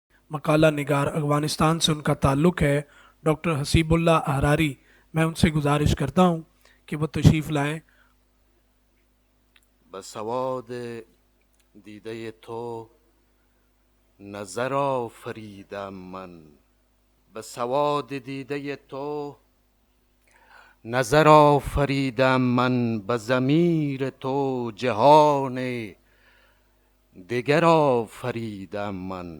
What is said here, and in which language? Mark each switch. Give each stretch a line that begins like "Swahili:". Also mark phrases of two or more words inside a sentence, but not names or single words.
Urdu: مقالہ نگار افغانستان سے ان کا تعلق ہے، ڈاکٹر حسیب اللہ احراری. میں ان سے گزارش کرتا ہوں کہ وہ تشریف لائیں.
Persian: به سواد دیده تو نظر آفریدم من، به سواد دیده تو نظر آفریدم من، به ضمیر تو جهان دگر آفریدم من.